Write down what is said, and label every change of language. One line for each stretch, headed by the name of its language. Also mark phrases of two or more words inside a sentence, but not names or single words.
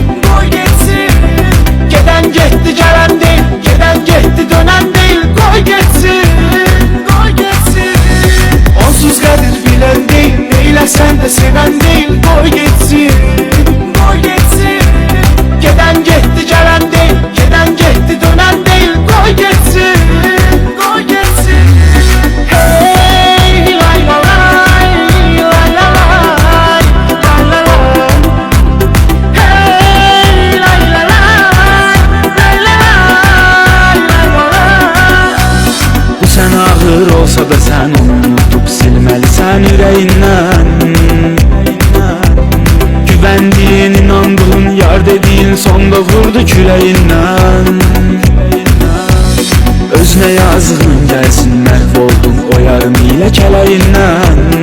Azerbaijani: Gedən getdi, gələn deyil, gedən getdi, dönən deyil, qoy getsin. Onsuz qədir bilən deyil, neyləsən də sevən deyil, qoy getsin. Gedən getdi, gələn deyil, gedən getdi, dönən deyil, qoy getsin. Hey lay la lay, lay la lay, lay la lay. Hey lay la lay, lay la lay, lay la lay. Bu sən ağır olsa da sən onu unutub silməlisən ürəyindən.
Turkish: Güvendiğin, inandığın, yar dediğin sonda vurdu küləyindən.
Azerbaijani: Özünə yazığın gəlsin, məhv oldun o yarım ilə kələyindən.